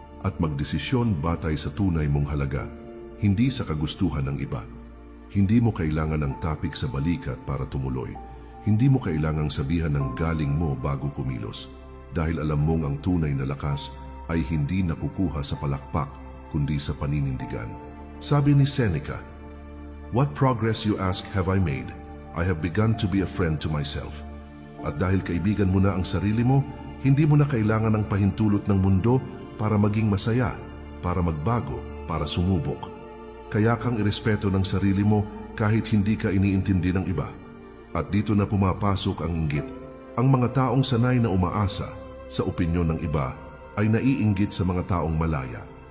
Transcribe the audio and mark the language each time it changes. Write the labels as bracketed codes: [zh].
[tl] at magdesisyon batay sa tunay mong halaga, hindi sa kagustuhan ng iba. Hindi mo kailangan ng tapik sa balikat para tumuloy. Hindi mo kailangang sabihan ng galing mo bago kumilos. Dahil alam mong ang tunay na lakas ay hindi nakukuha sa palakpak, kundi sa paninindigan. Sabi ni [en] Seneca, "What progress you ask have I made? I have begun to be a friend to myself." [tl] At dahil kaibigan mo na ang sarili mo, hindi mo na kailangan ng pahintulot ng mundo para maging masaya, para magbago, para sumubok. Kaya kang irespeto ng sarili mo kahit hindi ka iniintindi ng iba. At dito na pumapasok ang inggit. Ang mga taong sanay na umaasa sa opinyon ng iba ay naiinggit sa mga taong malaya.